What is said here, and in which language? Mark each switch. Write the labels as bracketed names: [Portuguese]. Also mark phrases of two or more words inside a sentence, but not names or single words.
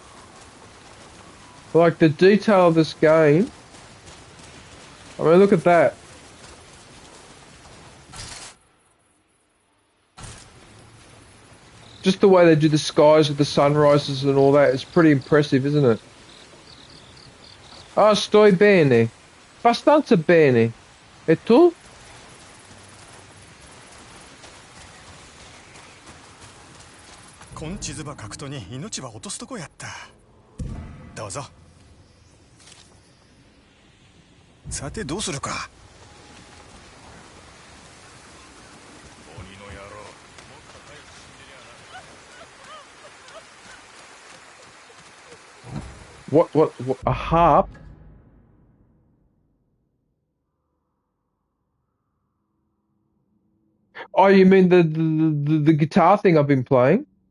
[English] Like the detail of this game. I mean, look at that. Just the way they do the skies with the sunrises and all that is pretty impressive, isn't it? [Italian] Ah, sto bene. Abbastanza bene. E tu? [Japanese] こん地図ば書くとに命は落とすとこやった。どうぞ。さてどうするか。鬼の野郎。 [English] What, a harp? Oh, you mean the guitar thing I've been playing?